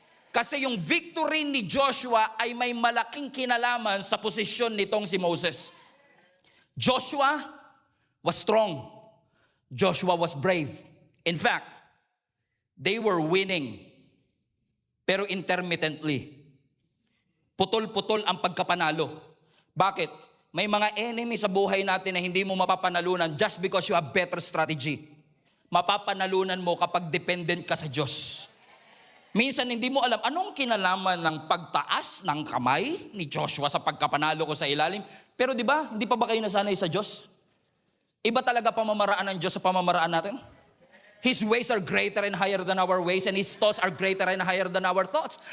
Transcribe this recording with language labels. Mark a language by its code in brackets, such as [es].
[tl] Kasi yung victory ni Joshua ay may malaking kinalaman sa posisyon nitong si Moses. [en] Joshua was strong. Joshua was brave. In fact, they were winning. Pero intermittently. [tl] Putol-putol ang pagkapanalo. Bakit? May mga enemy sa buhay natin na hindi mo mapapanalunan [en] just because you have better strategy. [tl] Mapapanalunan mo kapag dependent ka sa Diyos. Minsan hindi mo alam anong kinalaman ng pagtaas ng kamay ni Joshua sa pagkapanalo ko sa ilalim. Pero di ba, hindi pa ba kayo nasanay sa Diyos? Iba talaga pamamaraan ng Diyos sa pamamaraan natin? [en] His ways are greater and higher than our ways, and His thoughts are greater and higher than our thoughts.